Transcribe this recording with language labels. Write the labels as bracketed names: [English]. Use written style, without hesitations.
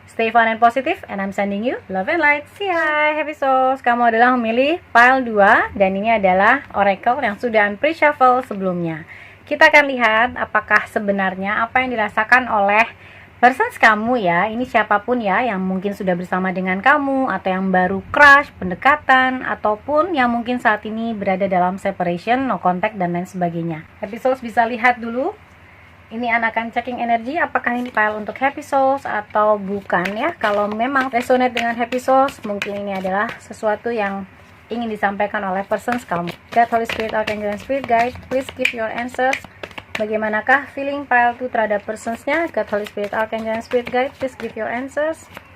[English] Stay fun and positive, and I'm sending you love and light. See ya, Happy Souls. [Indonesian] Kamu adalah memilih pile 2, dan ini adalah oracle yang sudah An pre-shuffle sebelumnya. Kita akan lihat apakah sebenarnya apa yang dirasakan oleh persons kamu ya. Ini siapapun ya, yang mungkin sudah bersama dengan kamu, atau yang baru crush, pendekatan, ataupun yang mungkin saat ini berada dalam separation, no contact, dan lain sebagainya. Happy Souls bisa lihat dulu. Ini akan checking energi, apakah ini file untuk Happy Souls atau bukan ya. Kalau memang resonate dengan Happy Souls, mungkin ini adalah sesuatu yang ingin disampaikan oleh persons kamu. [English] God, Holy Spirit, Archangel, and Spirit Guide, please give your answers. [Indonesian] Bagaimanakah feeling pile 2 terhadap personsnya? [English] God, Holy Spirit, Archangel, and Spirit Guide, please give your answers.